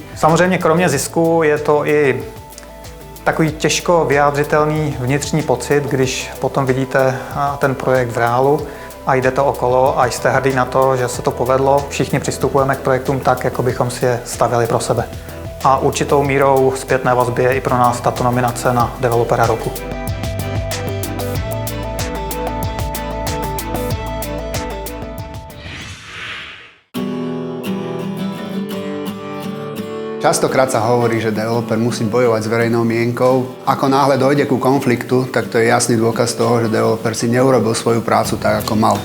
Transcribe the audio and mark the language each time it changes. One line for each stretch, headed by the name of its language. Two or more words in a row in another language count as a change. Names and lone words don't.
Czech: Samozřejmě kromě zisku je to i takový těžko vyjádřitelný vnitřní pocit, když potom vidíte ten projekt v reálu a jdete okolo a jste hrdý na to, že se to povedlo. Všichni přistupujeme k projektům tak, jako bychom si je stavěli pro sebe. A určitou mírou zpětné vazby je i pro nás tato nominace na Developera roku.
Slovak: Častokrát sa hovorí, že developer musí bojovať s verejnou mienkou. Ako náhle dojde ku konfliktu, tak to je jasný dôkaz toho, že developer si neurobil svoju prácu tak, ako mal.